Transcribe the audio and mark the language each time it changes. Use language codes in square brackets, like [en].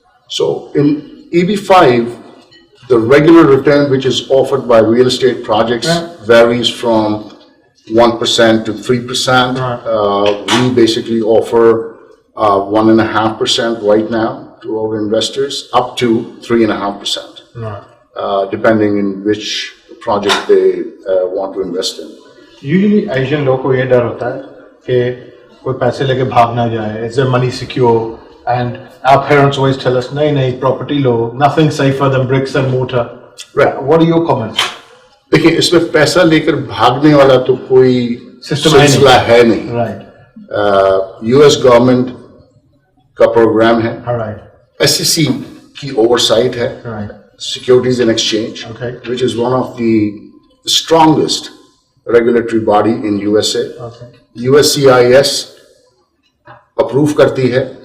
[en] So in EB5, the regular return which is offered by real estate projects varies from 1% to 3%. We basically offer 1.5% right now to our investors, up to 3.5%, depending in which project they want to invest in. Usually Asian [hi] लोगों को ये डर होता है कि कोई पैसे लेके भाग ना जाए. [en] Is their money secure? And our parents always tell us, [hi] नहीं, [en] property law, nothing safer than bricks and mortar. Right. What are your comments? [hi] देखिए, इसमें पैसा लेकर भागने वाला तो कोई सिलसिला है नहीं. [en] Right. [hi] US गवर्नमेंट का प्रोग्राम है. [en] All right. [hi] SEC की ओवरसाइट है. [en] Right. Securities and Exchange, Okay. which is one of the strongest regulatory body in USA. Okay. [hi] USCIS approve करती है.